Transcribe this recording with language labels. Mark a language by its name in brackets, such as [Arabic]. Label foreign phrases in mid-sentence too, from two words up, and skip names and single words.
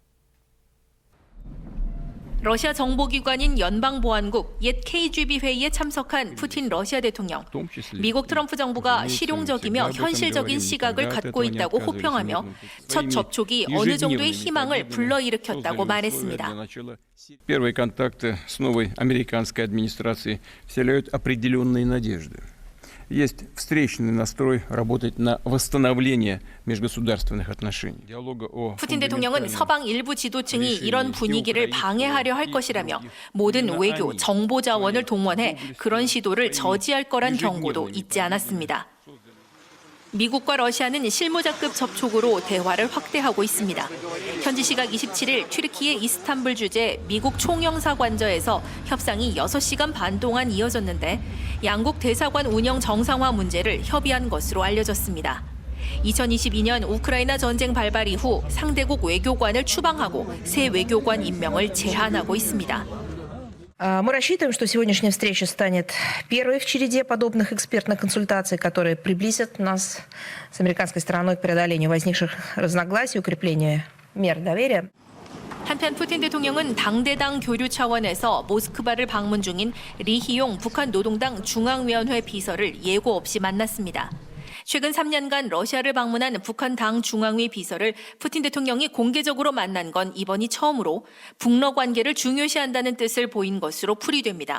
[Korean] 러시아 정보기관인 연방보안국 옛 KGB 회의에 참석한 푸틴 러시아 대통령. 미국 트럼프 정부가 실용적이며 현실적인 시각을 갖고 있다고 호평하며 첫 접촉이 어느 정도의 희망을 불러일으켰다고 말했습니다. [Russian] Первые контакты с новой американской администрацией вселяют определенные надежды. Есть встречный настрой работать на восстановление межгосударственных отношений. [Korean] 푸틴 대통령은 서방 일부 지도층이 이런 분위기를 방해하려 할 것이라며 모든 외교, 정보 자원을 동원해 그런 시도를 저지할 거란 경고도 잊지 않았습니다. 미국과 러시아는 실무자급 접촉으로 대화를 확대하고 있습니다. 현지 시각 27일 튀르키예 이스탄불 주재 미국 총영사관저에서 협상이 6시간 반 동안 이어졌는데 양국 대사관 운영 정상화 문제를 협의한 것으로 알려졌습니다. 2022년 우크라이나 전쟁 발발 이후 상대국 외교관을 추방하고 새 외교관 임명을 제한하고 있습니다. [Russian] Мы рассчитываем, что сегодняшняя встреча станет первой в череде подобных экспертных консультаций, которые приблизят нас с американской стороной к преодолению возникших разногласий, укреплению мер доверия. [Korean] 한편 푸틴 대통령은 당대당 교류 차원에서 모스크바를 방문 중인 리희용 북한 노동당 중앙위원회 비서를 예고 없이 만났습니다. 최근 3년간 러시아를 방문한 북한 당 중앙위 비서를 푸틴 대통령이 공개적으로 만난 건 이번이 처음으로 북러 관계를 중요시한다는 뜻을 보인 것으로 풀이됩니다.